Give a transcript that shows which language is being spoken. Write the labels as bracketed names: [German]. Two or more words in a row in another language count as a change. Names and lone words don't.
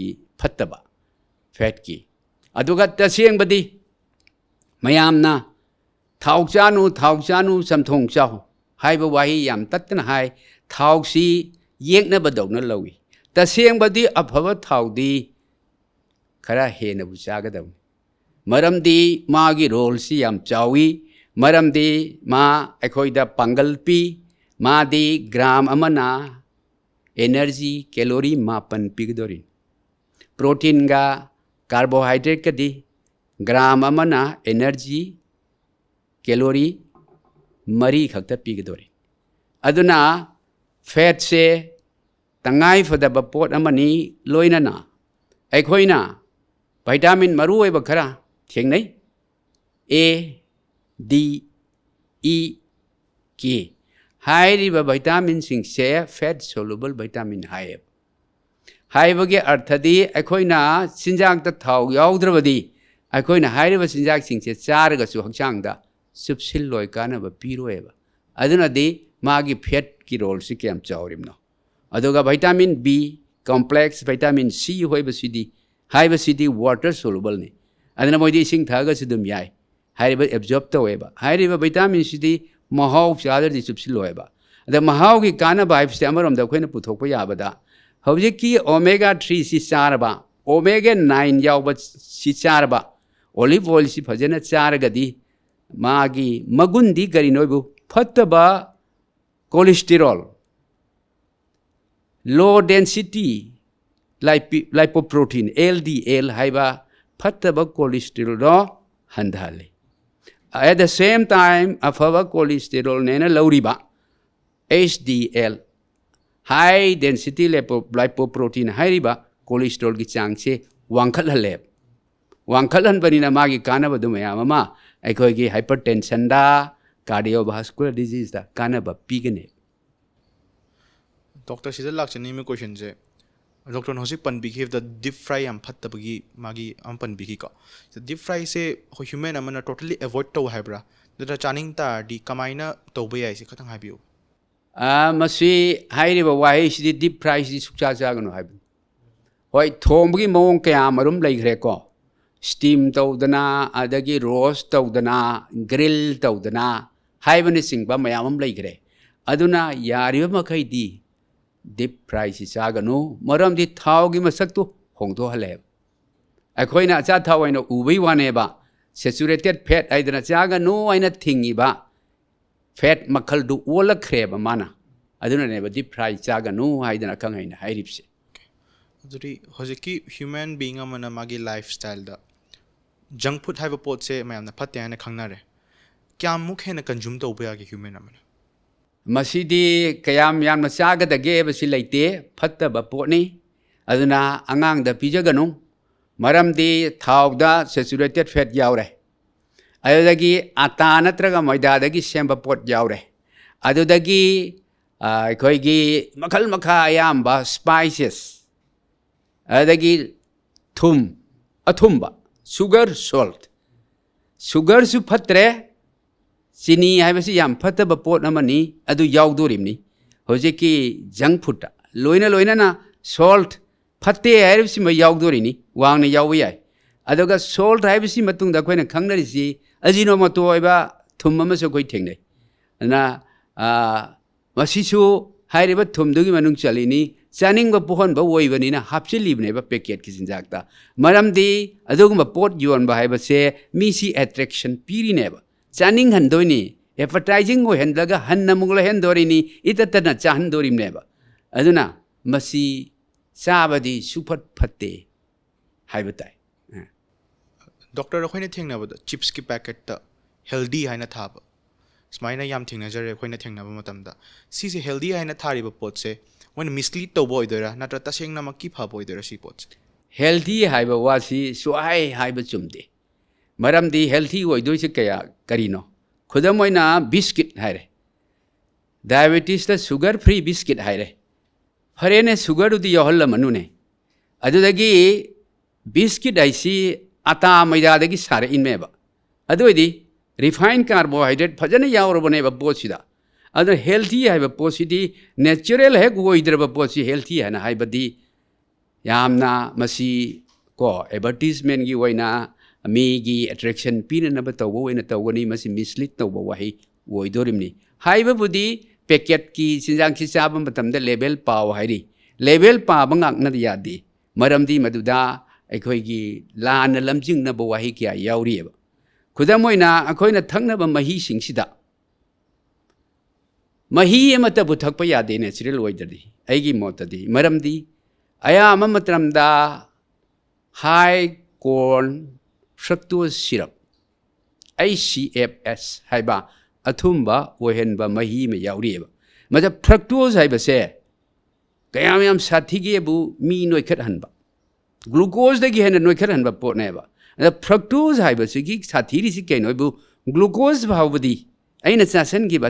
[Manipuri] phattaba fat ki aduga taseng badi mayamna thau chanu samthong chau haiba wahi yam tatna hai thau si yekna badawna lawi taseng badi aphaba thau di khara hena bu chagadam maramdi magi role si yam chawi maramdi ma akhoida pangal pi ma di gram amana एनर्जी कैलोरी मापन पीगदोरी प्रोटीन का कार्बोहाइड्रेट कदी ग्राम अमना [English] energy calorie [Manipuri] मरी खक्त पीगदोरी अदुना फैट से तंगाई फदब पोट अमनी लोइनना अखोइना विटामिन मरु ओइब खरा थेंगनै ए डी ई के हाइरिबा विटामिन सिंग से [English] fat soluble vitamin [Manipuri] हाइब हाइबगे अर्थदी अखोइना चिंजाक त थाव याउद्रबदी अखोइना हाइरिबा चिंजाक सिंग से चारगसु हक्चांगदा सुपसिल लोय कानब पीरोएबा अदुनादी मागी फैट की रोल से केम चावरिमनो अदुगा [English] vitamin B complex vitamin C [Manipuri] होइबसिदी हाइबसिदी [English] water soluble [Manipuri] ने अदुना मोइदी सिंग थागसु दुम याय हाइरिबा एब्जॉर्ब तोएबा हाइरिबा विटामिन सिदी महाव चादरदी सुपसिल लोएबा अद महाव की कानब हाइबसे अमरमदा अखोइना पुथोकपा याबदा हौजिकी ओमेगा 3 सि चारबा ओमेगा 9 यावबा सि चारबा [English] olive oil [Manipuri] सि फजना चारगदी मागी मगुंदी करिनोइबु फत्तबा कोलेस्टेरॉल [English] low density lipoprotein LDL [Manipuri] हाइबा फत्तबा कोलेस्टेरॉल हंधाले [English] at the same time [Manipuri] अफबा कोलेस्टेरॉल नेना लौरिबा [English] HDL high density lipoprotein [Manipuri] हाइरिबा कोलेस्टेरॉल की चांग से वांखलहले वांखलहनबनिना मागी कानबदु मयाम अमा अखोइगी हाइपरटेंशन दा [English] cardiovascular disease [Manipuri] दा कानब पीगने डॉक्टर सिदा लाक्चनी [English] main question [Manipuri] से डॉक्टर ने हजिक पनबिखी [English] the deep fry [Manipuri] हम फत्तबगी मागी हम पनबिखी को [English] deep fry [Manipuri] से ह्यूमन अमना [English] totally avoid [Manipuri] तो हाइब्रा दरा चानिंग तारदी कमाइना तौबे याइसे खतंग हाइबियो मसी हाइरिबा वाही सिदी [English] deep fry [Manipuri] सिदी सुचा जागनो हाइब होय थोंबगी मौंग कया मरुम लैग्रे को स्टीम तौदना अदगी रोस्ट तौदना ग्रिल तौदना हाइबने सिंगबा मयामम लैग्रे अदुना यारिबा मखैदी [English] deep fry [Manipuri] सि चागनो मरमदी थावगी मसक्तु होंदो हले अखोइना अचा थाव आइना उबै वानेबा [English] saturated fat [Manipuri] आइदना चागनो आइना थिंगिबा फैट मखल दु ओलखरेबा माना अदुनानेबा [English] deep fry [Manipuri] चागनो आइदना खंगैना हाइरिबसे अदुरी हजिकी [English] human being [Manipuri] अमना मागी लाइफस्टाइल दा [English] junk food [Manipuri] हाइबा पोट से मयामना फत्ते हाइना खंगनारे क्या मुख हेना कंज्यूम तौबे यागे ह्यूमन अमना मसीदी कयाम याम चागदगे बसी लेते फत्तब पोटनी अदुना अंगांग दा पिजगनु मरमदी थावदा [English] saturated fat [Manipuri] यावरे अदुदगी आटा नत्रगा मैदादगी सेंब पोट यावरे अदुदगी अखोइगी मखल मखा यामबा स्पाइसेस अदगी थुम अथुम्बा [English] sugar salt sugar [Manipuri] सु फत्रे चीनी हाइबसी याम फत्तब पोट अमनी अदु यावदोरिमनी होजिकी [English] junk food [Manipuri] लोइना लोइना सोल्ट फत्ते हाइबसी म यावदोरिनी वांगना याव याय अदुगा सोल्ट हाइबसी मतुंग दा खोइना खंगनरिसी अजिनोमोटो ओइबा थुम अमसो खोइ थेंगनै ना मसीसु हाइरिबा थुमदुगी मनुंग चलिनी चानिंग बा पोहन बा ओइबनिना हापचिलिबने बा पैकेट की जिंजाकता मरमदी अदुगुम पोट योन बा हाइबसे मिसी अट्रैक्शन पीरिनेबा चानिंग हंदोनी एडवर्टाइजिंग हो हंदलगा हन्न मुगला हंदोरिनी इततना चाहंदोरिमनेबा अदुना मसी चाबदी सुफट फत्ते हाइबताय डॉक्टर अखोइना थेंगनाबदा चिप्स की पैकेट ता हेल्दी हाइना थाबा स्माइना याम थेंगनाजरे अखोइना थेंगनाबा मतमदा सिसे हेल्दी हाइना थारिबा पोट से वन मिसलीड तौबो ओइदोरा नत्र तसेंगना मक्की फाबो ओइदोरा सी पोट हेल्दी हाइबा वासी सुहाय हाइबा चुमदे मरमदी हेल्दी ओइदोइसे कया करिनो खुदम ओइना बिस्किट हाइरे डायबिटीज ता [English] sugar free biscuit [Manipuri] हाइरे फरेने शुगर उदी यहल मनुने अदुदगी बिस्किट आइसी आटा मैदादगी सारे इनमेबा अदुइदी [English] refine carbohydrate [Manipuri] फजने यावरबनेबा पोसिदा अदु हेल्दी हाइबा पोसिदी नेचुरल हेक ओइद्रबा पोसि हेल्दी हाना हाइबदी यामना मसी को एडवर्टाइजमेंट की ओइना मीगी अट्रैक्शन पीनब तब ओइना तौगनी मसी मिसलीड तब वही ओइदोरिमनी हाइबबुदी पैकेट की चिंजांग की चाब मतमदा लेबल पाव हाइरी लेबल पाब ngakna यादी मरमदी मदुदा अखोइगी लान लमजिंगनब वही क्या यावरिएबा खुदम ओइना अखोइना थंगनब मही सिंगसिदा मही अमतबु थकप यादे नेचुरल ओइदरी ꯑꯩꯒꯤ ꯃꯣꯠꯇꯗꯤ ꯃꯔꯝꯗꯤ ꯑꯌꯥꯝꯕ ꯃꯇꯝꯗ [English] high corn fructose syrup [Manipuri] HCFS ꯍꯥꯏꯕ ꯑꯊꯨꯝꯕ ꯑꯣꯏꯍꯟꯕ ꯃꯍꯤ ꯑꯃ ꯌꯥꯎꯔꯤꯑꯕ ꯃꯗ ꯐ꯭ꯔꯛꯇꯣꯁ ꯍꯥꯏꯕꯁꯦ ꯀꯌꯥꯝ ꯌꯥꯝ ꯁꯥꯊꯤꯒꯦꯕꯨ ꯃꯤ ꯅꯣꯏꯈꯠꯍꯟꯕ ꯒ꯭ꯂꯨꯀꯣꯁꯗꯒꯤ ꯍꯦꯟꯅ ꯅꯣꯏꯈꯠꯍꯟꯕ ꯄꯣꯠꯅꯦꯕ ꯑꯗ ꯐ꯭ꯔꯛꯇꯣꯁ ꯍꯥꯏꯕꯁꯤꯒꯤ ꯁꯥꯊꯤꯔꯤꯁꯤ ꯀꯩꯅꯣꯕꯨ ꯒ꯭ꯂꯨꯀꯣꯁ ꯐꯥꯎꯕꯗꯤ ꯑꯩꯅ ꯆꯥꯁꯤꯟꯈꯤꯕ